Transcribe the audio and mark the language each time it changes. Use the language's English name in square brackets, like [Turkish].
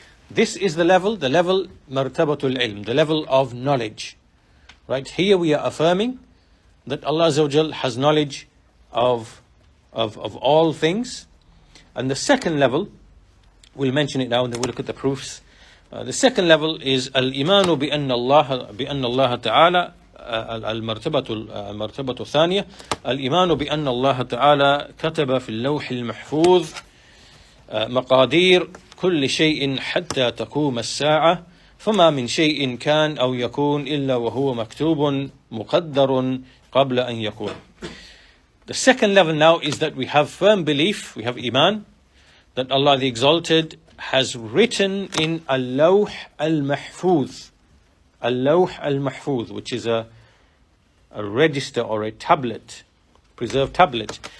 [English] This is the level martabatul ilm, the level of knowledge. Right? Here we are affirming that Allah Azza wa Jal has knowledge of all things. And the second level, we'll mention it now and then we'll look at the proofs. The second level is [Arabic] al-imanu bi anna Allah ta'ala المرتبة الثانية الإيمان بأن الله تعالى كتب في اللوح المحفوظ مقادير كل شيء حتى تقوم الساعة فما من شيء كان أو يكون إلا وهو مكتوب مقدر قبل أن يكون. [English] The second level now is that we have firm belief, we have iman, that Allah the Exalted has written in Al-Lawh Al-Mahfuz, Al-Lawh Al-Mahfuz, which is a register or a tablet, preserved tablet.